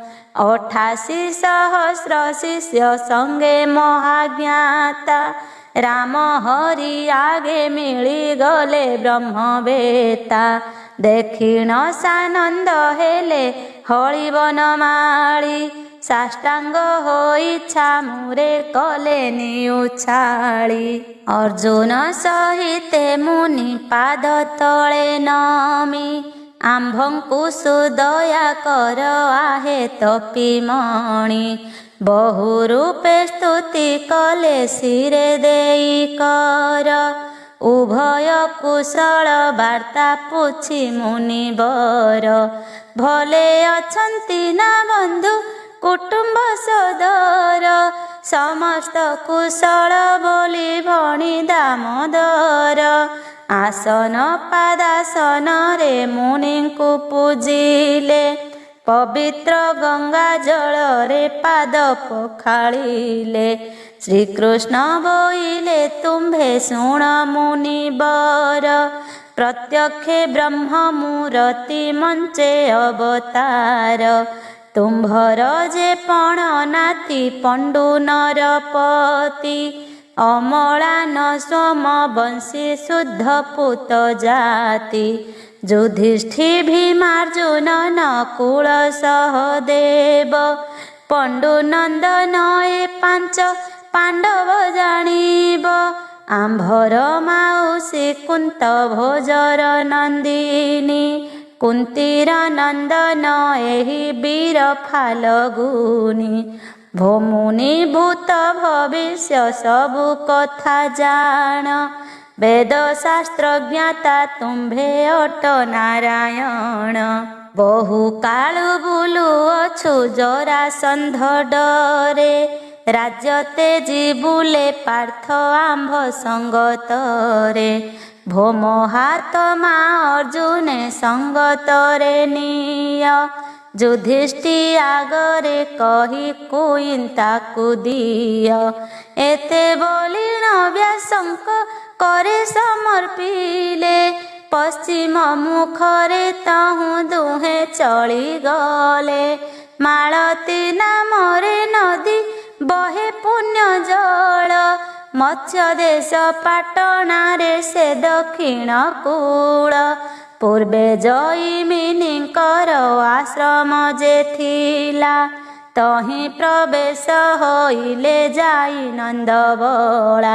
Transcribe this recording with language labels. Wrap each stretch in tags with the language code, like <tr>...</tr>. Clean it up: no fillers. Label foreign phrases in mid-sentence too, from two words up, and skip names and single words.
<or>88 ସହସ୍ର ଶିଷ୍ୟ ସଙ୍ଗେ ମହାଜ୍ଞାତା ରାମ ହରି ଆଗେ ମିଳି ଗଲେ ବ୍ରହ୍ମବେତା। ଦେଖିଣ ସାନନ୍ଦ ହେଲେ ହରି ବନମାଳୀ ସାଷ୍ଟାଙ୍ଗ ହୋଇ ଛାମୁରେ କଲେ ନିଉଛାଳି। ଅର୍ଜୁନ ସହିତେ ମୁନି ପାଦ ତଳେ ନମି ଆମ୍ଭଙ୍କୁ ସୁଦୟା କର ଆହେ ତପୀମଣି। ବହୁ ରୂପେ ସ୍ତୁତି କଲେ ସିରେ ଦେଇ କର ଉଭୟ କୁଶଳ ବାର୍ତ୍ତା ପୁଛି ମୁନିବର। ଭଲେ ଅଛନ୍ତି ନା ବନ୍ଧୁ କୁଟୁମ୍ବ ସଦର ସମସ୍ତ କୁଶଳ ବୋଲି ଭଣି ଦାମୋଦର। ଆସନ ପାଦାସନ ରେ ମୁନି କୋ ପୂଜିଲେ ପବିତ୍ର ଗଙ୍ଗା ଜଳ ରେ ପାଦ ପଖାଳିଲେ। ଶ୍ରୀକୃଷ୍ଣ ବୋଇଲେ ତୁମ୍ଭେ ଶୁଣ ମୁନିବର ପ୍ରତ୍ୟକ୍ଷେ ବ୍ରହ୍ମ ମୂର୍ତ୍ତି ମଞ୍ଚେ ଅବତାର। ତୁମ୍ଭର ଜେ ପଣ ନାତି ପଣ୍ଡୁ ନରପତି ଅମଳା ନ ସୋମ ବଂଶୀ ଶୁଦ୍ଧ ପୁତ ଜାତି। ଯୁଧିଷ୍ଠି ଭୀମାର୍ଜୁନ ନକୁଳ ସହଦେବ ପଣ୍ଡୁ ନନ୍ଦନ ଏ 5 ପାଣ୍ଡବ ଜାଣିବ। ଆମ୍ଭର ମାଉସୀ କୁନ୍ତ ଭୋଜର ନନ୍ଦିନୀ କୁନ୍ତୀର ନନ୍ଦନ ଏହି ବୀର ଫାଲ୍ଗୁନୀ। ଭୋମୁନି ଭୂତ ଭବିଷ୍ୟ ସବୁ କଥା ଜାଣ ବେଦ ଶାସ୍ତ୍ର ଜ୍ଞାତା ତୁମ୍ଭେ ଅଟ ନାରାୟଣ। ବହୁ କାଳୁ ବୁଲୁ ଅଛୁ ଜରାସନ୍ଧ ଡରେ ରାଜ୍ୟ ତେଜି ବୁଲେ ପାର୍ଥ ଆମ୍ଭ ସଙ୍ଗତରେ। ଭୋମ ହାତମା ଅର୍ଜୁନେ ସଙ୍ଗତରେ ନିୟ ଯୁଧିଷ୍ଠି ଆଗରେ କହି କୁଇନ୍ତା କୁଦିୟ। ଏତେ ବୋଲିଣ ବ୍ୟାସଙ୍କ କରେ ସମର୍ପିଲେ ପଶ୍ଚିମ ମୁଖରେ ତହୁଁ ଦୁହେଁ ଚଳି ଗଲେ। ମାଳତୀ ନାମରେ ନଦୀ ବହେ ପୁଣ୍ୟ ଜଳ ମତ୍ସ୍ୟ ଦେଶ ପାଟଣାରେ ସେ ଦକ୍ଷିଣ କୂଳ। ପୂର୍ବେ ଜୟମିନୀକର ଆଶ୍ରମ ଜେ ଥିଲା ତହିଁ ପ୍ରବେଶ ହୋଇଲେ ଯାଇ ନନ୍ଦବଳା।</or>